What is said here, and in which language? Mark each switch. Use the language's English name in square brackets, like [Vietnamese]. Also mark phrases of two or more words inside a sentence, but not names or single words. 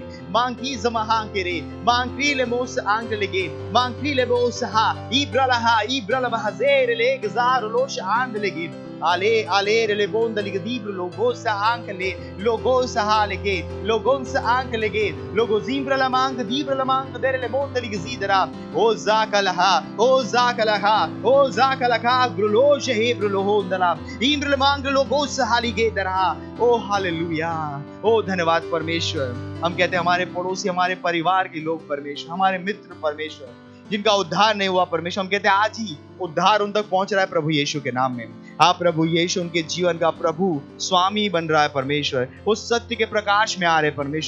[Hindi] मांगी जमहांग के मांगी ले मोस आंग लेगे मांगी ले मोस हा इब्रल बहाजेर ले गजार लो शहांग लेगे आले रे बोंद लिग दीब्र लोगो सा आंक ले लोगो सा लेगे लोगों सा आंक लेगे लोगो जीब्र लमांग दीब्र लमांग देरे ले बोंद लिग जीदरा ओ जाकलहा ब्रुलो शहे ब्रुलो होंदला इब्र लमांग लोगो सा लिगे दरा। ओ हालेलुया, ओ धन्यवाद परमेश्वर। हम कहते हैं हमारे पड़ोसी, हमारे परिवार के लोग परमेश्वर, हमारे मित्र परमेश्वर जिनका उद्धार नहीं हुआ परमेश्वर, हम कहते हैं आज ही उद्धार उन तक पहुंच रहा है प्रभु यीशु के नाम में। आप प्रभु यीशु उनके जीवन का प्रभु स्वामी बन रहा है परमेश्वर, उस सत्य के प्रकाश में आ रहे परमेश्वर।